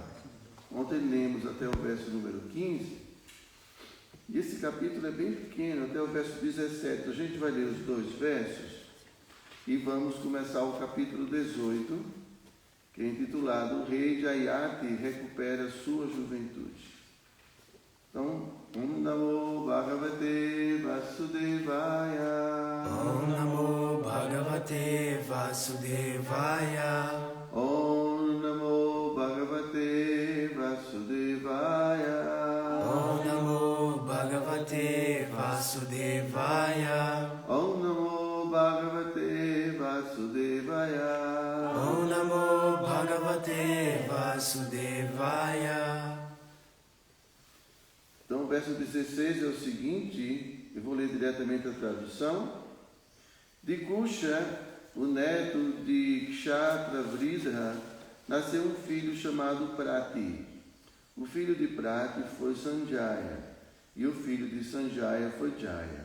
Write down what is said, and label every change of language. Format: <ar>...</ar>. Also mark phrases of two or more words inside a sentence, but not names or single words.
<pt>Ontem lemos até o verso número 15, e esse capítulo é bem pequeno, até o verso 17. A gente vai ler os dois versos e vamos começar o capítulo 18, que é intitulado O Rei Jayati recupera sua juventude. Então,</pt> <sa>ॐ नमो भगवते वासुदेवाय. ॐ नमो भगवते वासुदेवाय. ॐ नमो भगवते वासुदेवाय. ॐ नमो भगवते वासुदेवाय. ॐ नमो भगवते वासुदेवाय. ॐ नमो भगवते वासुदेवाय.</sa> <pt>Então, o verso 16 é o seguinte, eu vou ler diretamente a tradução. De Kusha, o neto de Kshatra Vridha, nasceu um filho chamado Prati. O filho de Prati foi Sanjaya, e o filho de Sanjaya foi Jaya.</pt>